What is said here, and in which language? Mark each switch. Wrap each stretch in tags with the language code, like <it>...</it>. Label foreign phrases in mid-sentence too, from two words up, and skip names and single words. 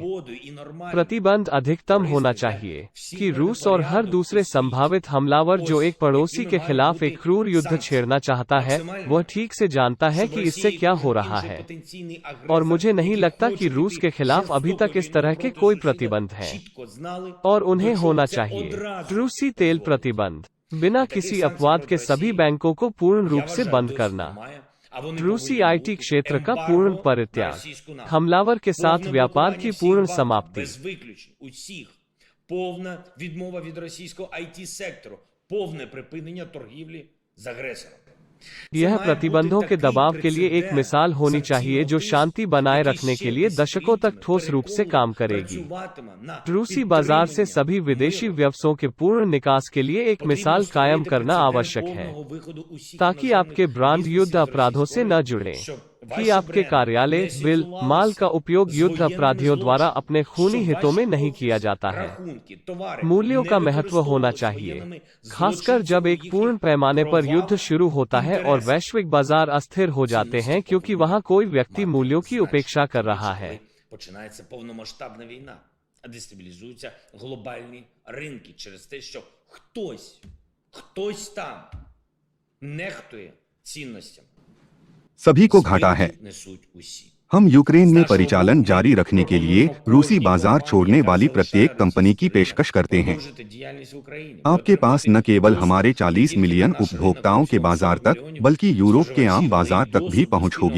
<hi>प्रतिबंध अधिकतम होना चाहिए कि रूस और हर दूसरे संभावित हमलावर जो एक पड़ोसी के खिलाफ एक क्रूर युद्ध छेड़ना चाहता करता है वह ठीक से जानता है कि इससे क्या हो रहा है, और मुझे नहीं लगता कि रूस के खिलाफ अभी तक इस तरह के कोई प्रतिबंध हैं और उन्हें होना चाहिए। रूसी तेल प्रतिबंध, बिना किसी अपवाद के सभी बैंकों को पूर्ण रूप से बंद करना, रूसी आईटी क्षेत्र का पूर्ण परित्याग, हमलावर के साथ व्यापार की पूर्ण समाप्ति,</hi> <uk>повна відмова від російського IT-сектору, повне припинення торгівлі з агресором.</uk> <hi>यह प्रतिबंधों के दबाव के लिए एक मिसाल होनी चाहिए जो शांति बनाए रखने के लिए दशकों तक ठोस रूप से काम करेगी। रूसी बाजार से सभी विदेशी व्यवसायों के पूर्ण निकास के लिए एक मिसाल कायम करना आवश्यक है, ताकि आपके ब्रांड युद्ध अपराधों से न जुड़ें, कि आपके कार्यालय, बिल, माल का उपयोग युद्ध अपराधियों द्वारा अपने खूनी हितों में नहीं किया जाता है। मूल्यों का महत्व होना चाहिए, खासकर जब एक पूर्ण पैमाने पर युद्ध शुरू होता है और वैश्विक बाजार अस्थिर हो जाते हैं क्योंकि वहां कोई व्यक्ति मूल्यों की उपेक्षा कर रहा है।</hi> <uk>Починається повномасштабна війна, а дестабілізуються глобальні ринки через те, що хтось там нехтує цінностями.</uk> <hi>सभी को घाटा है। हम यूक्रेन में परिचालन जारी रखने के लिए रूसी बाजार छोड़ने वाली प्रत्येक कंपनी की पेशकश करते हैं। आपके पास न केवल हमारे 40 मिलियन उपभोक्ताओं के बाजार तक, बल्कि यूरोप के आम बाजार तक भी पहुंच होगी।</hi>